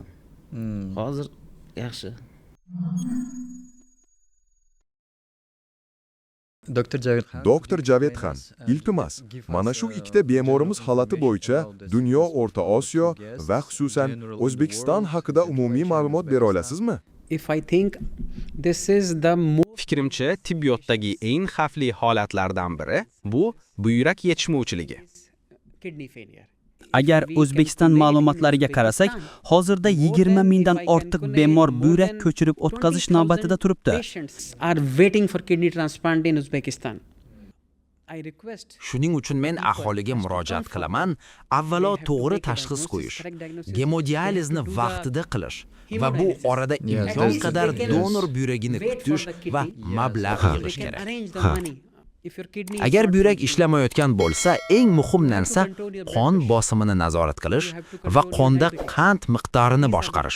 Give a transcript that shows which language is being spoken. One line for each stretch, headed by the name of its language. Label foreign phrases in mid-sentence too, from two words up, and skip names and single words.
Uzbek: Hozir yaxshi. Doktor Javed Xan, iltimos, mana shu ikkita bemorimiz holati bo'yicha dunyo, O'rta Osiyo va xususan O'zbekiston haqida umumiy ma'lumot bera olasizmi?
English: If I think this is the
Uzbek: Fikrimcha, tibbiyotdagi eng xavfli holatlardan biri bu buyrak yetishmovchiligi.
English: kidney failure.
Uzbek: Agar O'zbekiston ma'lumotlariga qarasak, hozirda 20 mingdan ortiq bemor buyrak ko'chirib o'tkazish navbatida turibdi.
English: Patients are waiting for kidney transplant in Uzbekistan. I request
Uzbek: Shuning uchun men aholiga murojaat qilaman, avvalo to'g'ri tashxis qo'yish, gemodializni vaqtida qilish va bu orada imkon qadar donor buyragini kutish va mablag' yig'ish kerak. Agar buyrak ishlamayotgan bo'lsa, eng muhim narsa qon bosimini nazorat qilish va qonda qand miqdorini boshqarish.